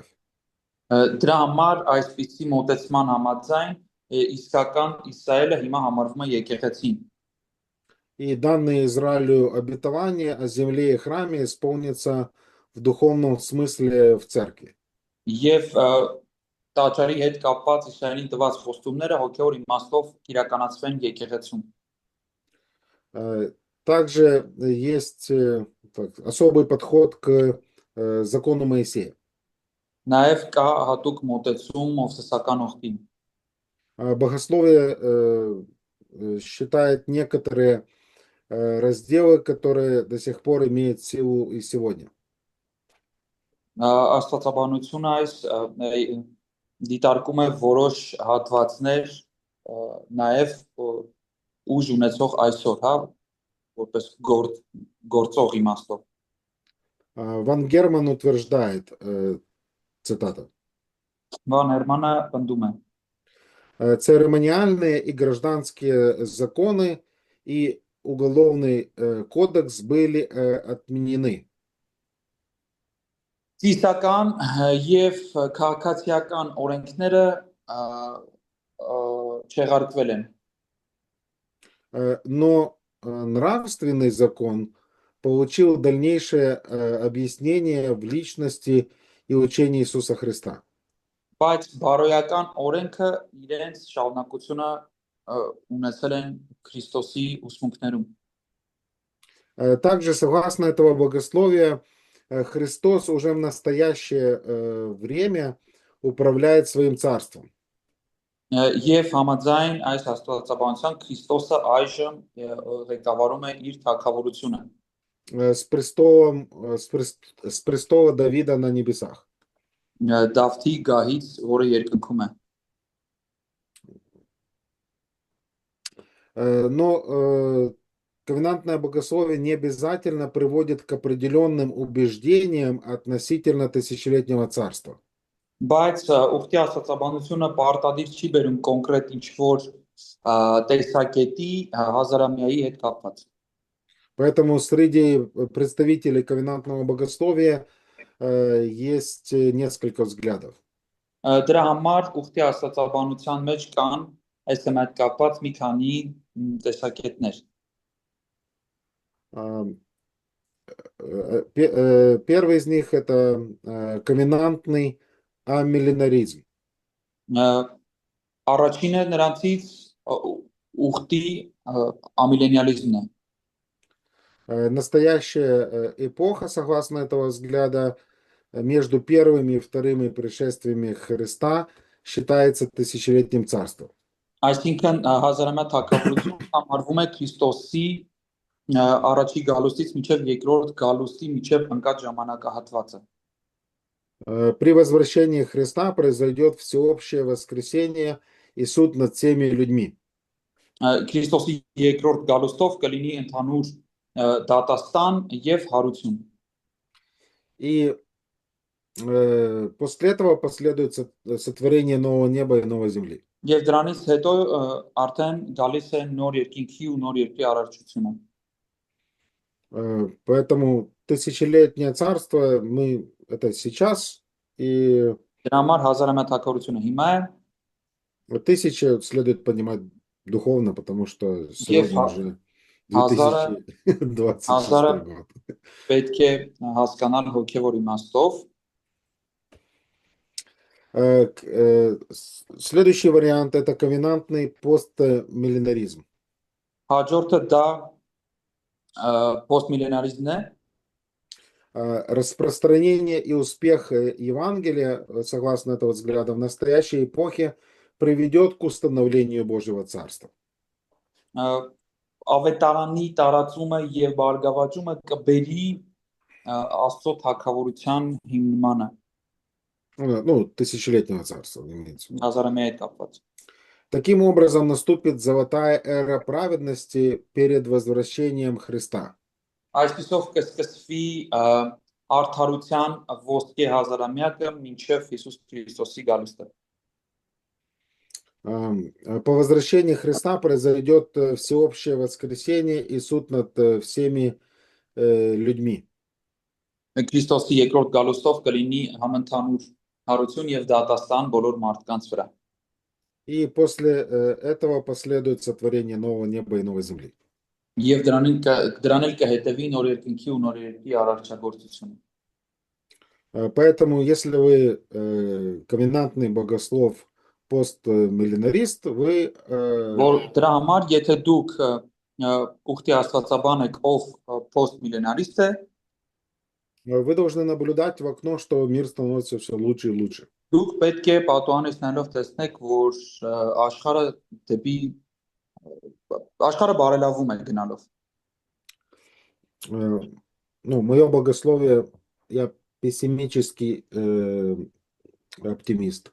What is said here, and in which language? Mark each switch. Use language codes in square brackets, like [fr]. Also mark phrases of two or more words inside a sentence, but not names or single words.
[hy] Դրա համար այսպիսի մոտեցման համաձայն իսկական Իսրայելը հիմա համարվում է եկեղեցին։ [ru] И данное Израилю обетование о земле и храме исполнится в духовном смысле в церкви. [hy] Եվ տաճարի հետ կապված Իսրայելին տված խոստումները հոգևոր իմաստով իրականացվեն եկեղեցում։ [ru] Также есть особый подход к закону Моисея. [hy] Նաև կա հատուկ մոտեցում Մովսեսական ուխտին։ [ru] Богословие считает некоторые разделы, которые до сих пор имеют силу и сегодня. [hy] Աստվածաբանությունը այս դիտարկում է որոշ հատվածներ նաև ուժ ունեցող այսօր, հա, որպես գործող իմաստով։ [ru] Ван Герман утверждает, цитата: [hy] Վան Հերմանը պնդում է. [ru] Церемониальные и гражданские законы и уголовный кодекс были отменены. [hy] Ծիսական եւ քաղաքացիական օրենքները չեղարկվել են։ [ru] Но нравственный закон получил дальнейшее объяснение в личности и учении Иисуса Христа. [hy] Բայց բարոյական օրենքը իրենց շարունակությունը ունեցել են Քրիստոսի ուսմունքներում։ [ru] Также, согласно этого богословия, Христос уже в настоящее время управляет своим царством. [hy] Եվ համաձայն այս աստվածաբանության Քրիստոսը այժմ ղեկավարում է իր թագավորությունը։ [ru] С престола Давида на небесах. [hy] Դավթի գահից, որը երկնքում է։ [ru] Но ковенантное богословие не обязательно приводит к определенным убеждениям относительно тысячелетнего царства. [hy] Բայց ուխտի աստվածաբանությունը պարտադիր չի բերում կոնկրետ ինչ-որ տեսակետի հազարամյայի հետ կապված։ [ru] Поэтому среди представителей ковенантного богословия есть несколько взглядов. [hy] Դրա համար ուխտի աստվածաբանության մեջ կան այս թեմայի հետ կապված մի քանի տեսակետներ։ [ru] Первый из них это ковенантный амиллинаризм. [hy] Առաջինը նրանցից ուխտի ամիլենիալիզմն է։ [ru] Настоящая эпоха, согласно этого взгляда, между первым и вторым пришествиями Христа считается тысячелетним царством. [hy] Այսինքն հազարամյա թագավորություն համարվում է Քրիստոսի առաջի գալուստից մինչև երկրորդ գալուստի մինչև ընկած ժամանակահատվածը։ [ru] При возвращении Христа произойдет всеобщее воскресение и суд над всеми людьми. [hy] Քրիստոսի երկրորդ գալուստով կլինի ընդհանուր դատաստան եւ հարություն։ [ru] И после этого последует сотворение нового неба и новой земли. [hy] Եվ դրանից հետո արդեն գալիս է նոր երկինքի ու նոր երկրի արարչությունը։ [ru] Поэтому тысячелетнее царство мы это сейчас, и [hy] Դրա համար հազարամյա թագավորությունը հիմա է, [ru] тысяча следует понимать духовно, потому что сегодня уже 2026 год. [hy] պետք է հասկանալ հոգևոր իմաստով։ [ru] Следующий вариант это ковенантный постмиллинаризм. [hy] Հաջորդը դա постмиллениализмն է։ [ru] Распространение и успех Евангелия, согласно этого взгляда, в настоящей эпохе приведет к установлению Божьего Царства. [hy] Ավետարանի տարածումը եւ բարգավաճումը կբերի Աստծո թագավորության հիմնմանը։ [ru] Ну, тысячелетнего царства, имеется в виду. [hy] Հազարամյա հետ կապված։ [ru] Таким образом наступит золотая эра праведности перед возвращением Христа. [hy] Այսպիսով կսկսվի արդարության ոսկե հազարամյակը մինչև Հիսուս Քրիստոսի գալուստը։ [ru] По возвращении Христа произойдет всеобщее воскресение и суд над всеми людьми. [hy] Քրիստոսի երկրորդ գալուստով կլինի համընդհանուր հարություն եւ դատաստան բոլոր մարդկանց վրա։ [ru] И после этого последует сотворение нового неба и новой земли. [hy] Եվ դրան էլ կհետևի նոր երկինքի ու նոր երկրի արարչագործությունը։ [ru] Поэтому, если вы ковенантный богослов, постмиллинарист, вы [hy] Դրա համար, եթե դուք ուխտի աստվածաբան եք, ով postmillenarist է, [ru] вы должны наблюдать в окно, что мир становится все лучше и лучше. [hy] դուք պետք է պատուհանից նայելով տեսնեք, որ աշխարհը բարելավում է գնալով։ [ru] Ну, мое богословие, я пессимический оптимист.